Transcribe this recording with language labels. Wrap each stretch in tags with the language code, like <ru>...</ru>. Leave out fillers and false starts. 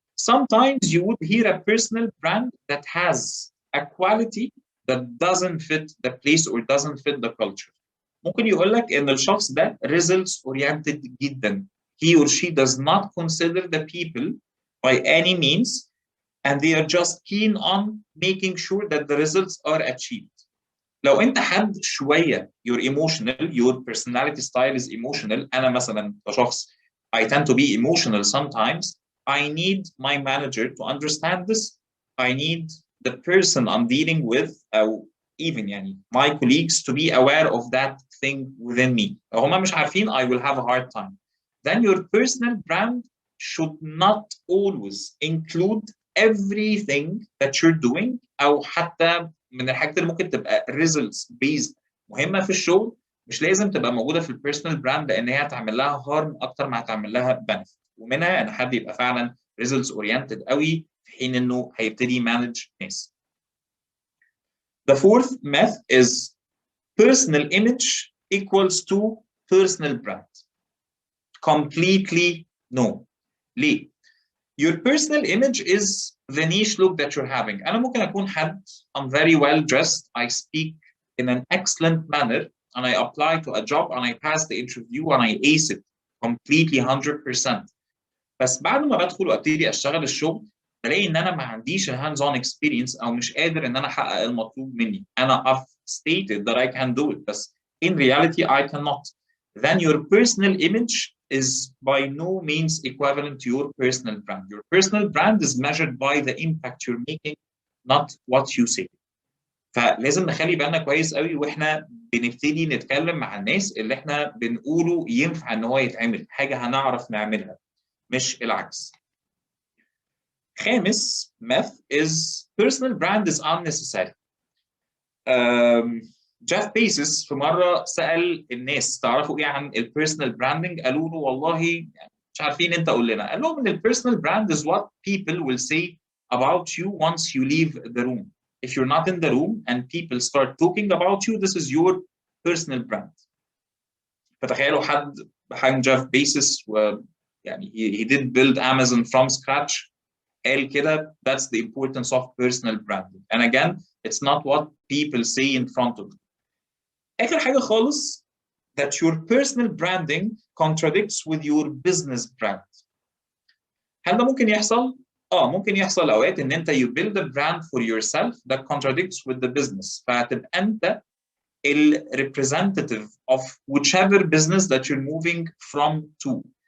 <en>Sometimes you would hear a personal brand that has a quality that doesn't fit the place or doesn't fit the culture.</en> <ar>ممكن يقول لك إن الشخص ده</ar> <en>results oriented</en> <ar>جدا.</ar> <en>He or she does not consider the people by any means, and they are just keen on making sure that the results are achieved.</en> <ar>لو انت حد شويه</ar> <en>you're emotional, your personality style is emotional.</en> <ar>انا مثلا كشخص</ar> <en>I tend to be emotional sometimes. I need my manager to understand this. I need the person I'm dealing with or even يعني my colleagues to be aware of that thing within me.</en> <ar>لو هم مش عارفين</ar> <en>I will have a hard time. Then your personal brand should not always include everything that you're doing،</en> <ar>او حتى من الحاجات اللي ممكن تبقى</ar> <en>results based</en> <ar>مهمه في الشغل مش لازم تبقى موجوده في البيرسونال براند، لان هي هتعمل لها هارم اكتر ما هتعمل لها بنفيت. ومنها ان حد يبقى فعلا</ar> <en>results oriented</en> <ar>قوي في حين انه هيبتدي يمانج ناس.</ar> <en>The fourth myth is personal image equals to personal brand. Completely no. ليه؟ Your personal image is the niche look that you're having.</en> <ar>أنا ممكن أكون حد</ar> <en>I'm very well dressed, I speak in an excellent manner, and I apply to a job and I pass the interview and I ace it completely 100%.</en> <ar>بس بعد ما بدخل وابتدي أشتغل الشغل بلاقي إن أنا ما عنديش</ar> <en>hands on experience</en> <ar>أو مش قادر إن أنا أحقق المطلوب مني.</ar> <en>أنا I've stated that I can do it, بس in reality I cannot. Then your personal image is by no means equivalent to your personal brand. Your personal brand is measured by the impact you're making, not what you say.</en> <ar>فلازم نخلي بالنا كويس قوي واحنا بنبتدي نتكلم مع الناس اللي احنا بنقوله ينفع ان هو يتعمل، حاجه هنعرف نعملها مش العكس.</ar> <en>خامس myth is personal brand is unnecessary.</en> <ar>جيف بيزوس في مره سال الناس تعرفوا ايه عن البيرسونال براندنج؟ قالوا له والله يعني مش عارفين، انت قول لنا. قال لهم ان البيرسونال براند</ar> <en>is what people will say about you once you leave the room. If you're not in the room and people start talking about you, this is your personal brand.</en> <ar>فتخيلوا حد بحجم جيف بيزوس ويعني</ar> <en>he did build Amazon from scratch</en> <ar>قال كده.</ar> <en>That's the importance of personal branding. And again, it's not what people say in front of you.</en> <ar>اخر حاجه خالص</ar> <en>that your personal branding contradicts with your business brand.</en> <ar>هل ده ممكن يحصل؟ ممكن يحصل اوقات ان انت</ar> <en>you build a brand for yourself that contradicts with the business،</en> <ar>فهتبقى انت ال</ar> <en>representative of whichever business that you're moving from to.</en>